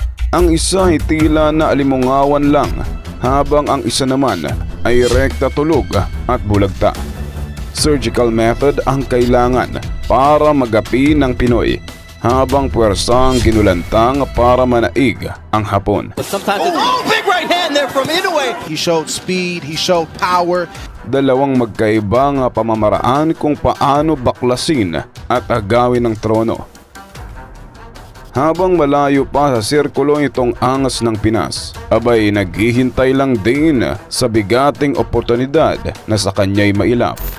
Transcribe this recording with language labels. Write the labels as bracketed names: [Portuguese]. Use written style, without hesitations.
[Filipino] Ang isa ay tila na alimungawan lang, habang ang isa naman ay rekta tulog at bulagta. Surgical method ang kailangan para magapi ng Pinoy, habang puwersang ginulantang para manaig ang Hapon. [English] Big right hand there from Inoue. He showed speed, he showed power. [Filipino] Dalawang magkaibang pamamaraan kung paano baklasin at agawin ang trono. Habang malayo pa sa sirkulo itong angas ng Pinas, abay naghihintay lang din sa bigating oportunidad na sa kanya'y mailap.